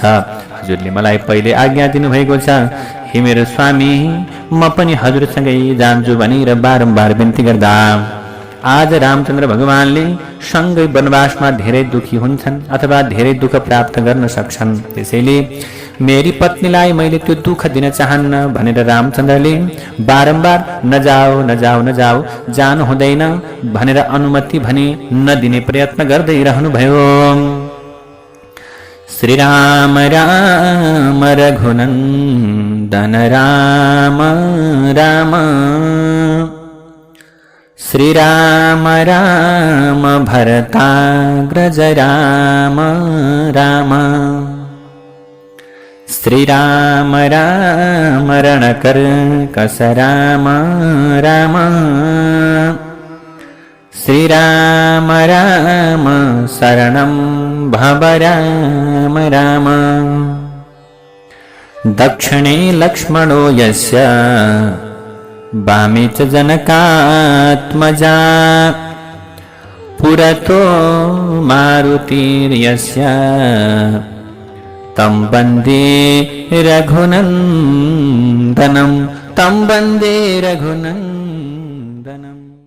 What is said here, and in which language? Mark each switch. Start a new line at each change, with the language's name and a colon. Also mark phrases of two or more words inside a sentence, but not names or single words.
Nepali: हजुरले मलाई पहिले आज्ञा दिनुभएको छ। हे मेरो स्वामी, म पनि हजुरसँगै जान्छु भनेर बारम्बार बिन्ती गर्दा आज रामचन्द्र भगवानले सँगै वनवासमा धेरै दुखी हुन्छन् अथवा धेरै दुःख प्राप्त गर्न सक्छन्। त्यसैले मेरी पत्नीलाई मैले त्यो दुःख दिन चाहन्न भनेर रामचन्द्रले बारम्बार नजाऊ नजाऊ नजाऊ, जानु हुँदैन भनेर अनुमति भने नदिने प्रयत्न गर्दै रहनुभयो।
Sanskrit: श्री राम राम रघुनन्दन राम राम, श्री राम राम भरताग्रज राम राम, श्री राम राम रणकर्कश राम राम, श्री राम राम शरणं भव राम राम। दक्षिणे लक्ष्मणो यस्य वामे च जनकात्मजा, पुरतो मारुतिर्यस्य तं वन्दे रघुनन्दनं, तं वन्दे रघुनन्दनम्।